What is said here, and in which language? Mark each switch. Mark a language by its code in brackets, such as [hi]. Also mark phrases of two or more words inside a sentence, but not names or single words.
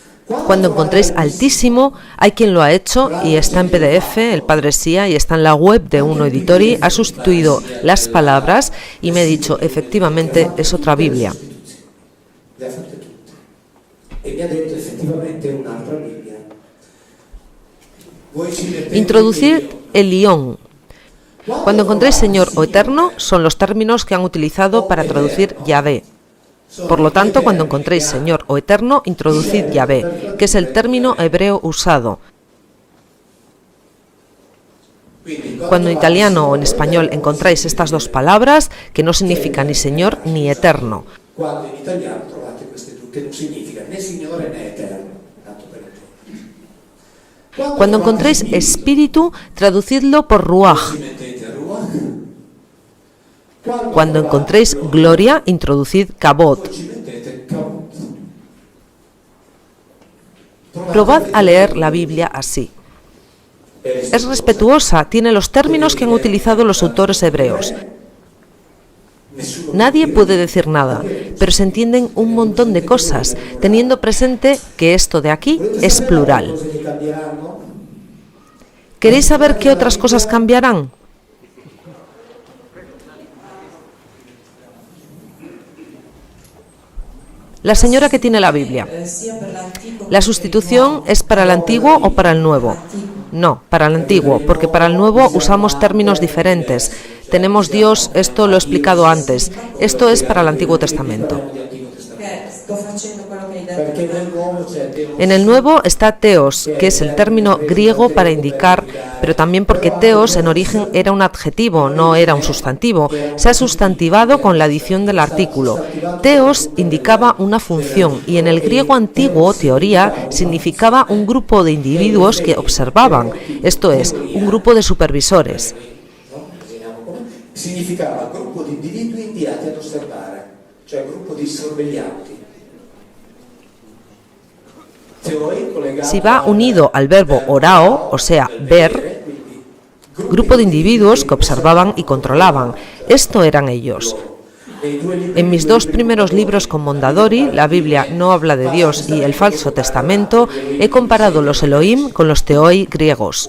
[es] Cuando encontréis Altísimo, hay quien lo ha hecho y está en PDF, el Padre Sia, y está en la web de Uno Editori, ha sustituido las palabras y me ha dicho, efectivamente, es otra Biblia. [it] Le ha fatte tutte. E mi ha detto effettivamente è un'altra Bibbia. Voi ci mettete [es] Introducir el Lión. Cuando encontréis Señor o Eterno, son los términos que han utilizado para traducir Yahvé. Por lo tanto, cuando encontréis Señor o Eterno, introducid Yahvé, que es el término hebreo usado. Cuando en italiano o en español encontráis estas dos palabras, que no significan ni Señor ni Eterno. [it] Quando in italiano trovate queste due, che non significa né Signore né Eterno, tanto per intendere. [es] Cuando encontréis Espíritu, traducidlo por Ruach. [it] Ci mettete Ruach. [es] Cuando encontréis Gloria, introducid Kabod. [it] Ci mettete Kavod. [es] Probad a leer la Biblia así. Es respetuosa, tiene los términos que han utilizado los autores hebreos. Nadie puede decir nada, pero se entienden un montón de cosas, teniendo presente que esto de aquí es plural. [it] Cose che cambieranno? [es] ¿Queréis saber qué otras cosas cambiarán? La señora que tiene la Biblia. ¿La sustitución es para el antiguo o para el nuevo? No, para el antiguo, porque para el nuevo usamos términos diferentes. Tenemos Dios, esto lo he explicado antes. Esto es para el Antiguo Testamento. [it] Perché nel nuovo c'è Deus. [es] En el Nuevo está teos, que es el término griego para indicar, pero también porque teos en origen era un adjetivo, no era un sustantivo. Se ha sustantivado con la adición del artículo. Teos indicaba una función y en el griego antiguo, teoría, significaba un grupo de individuos que observaban, esto es, un grupo de supervisores. No? [it] Vediamo come. Significava gruppo di individui inviati ad osservare, cioè gruppo di sorveglianti. [es] Si va unido al verbo orao, o sea, ver, grupo de individuos que observaban y controlaban. Esto eran ellos. En mis dos primeros libros con Mondadori, La Biblia no habla de Dios y El Falso Testamento, he comparado los Elohim con los Theoi griegos.